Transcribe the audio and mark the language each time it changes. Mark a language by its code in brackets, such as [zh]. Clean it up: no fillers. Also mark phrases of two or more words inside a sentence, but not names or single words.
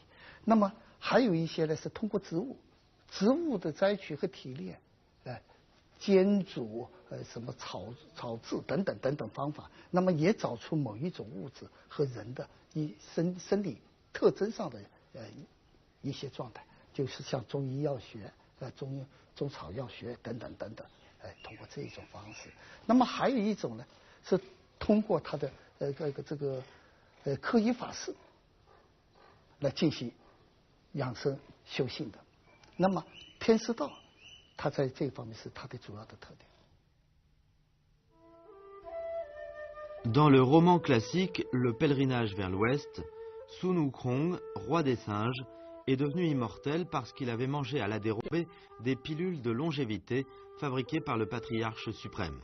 [zh] 那么还有一些呢是通过植物的摘取和提炼，煎煮什么炒制等等方法，那么也找出某一种物质和人的生理特征上的一些状态，就是像中医药学、中草药学等等，通过这种方式。那么还有一种呢，是通过他的科仪法事来进行养生修行的。那么天师道，它在这方面是它的主要的特点。 [fr] Dans le roman classique Le pèlerinage vers l'Ouest, Sun Wukong, roi des singes, est devenu immortel parce qu'il avait mangé à la dérobée des pilules de longévité fabriquées par le patriarche suprême.